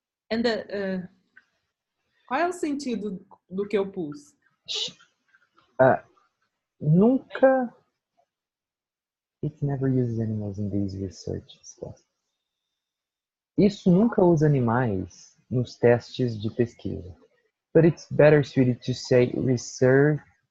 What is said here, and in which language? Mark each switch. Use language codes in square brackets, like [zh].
[en] And [pt] qual é o sentido do que eu pus? Nunca. [en] It never uses animals in these research tests. [pt] Isso nunca usa animais nos testes de pesquisa. [en] But it's better suited to say researches.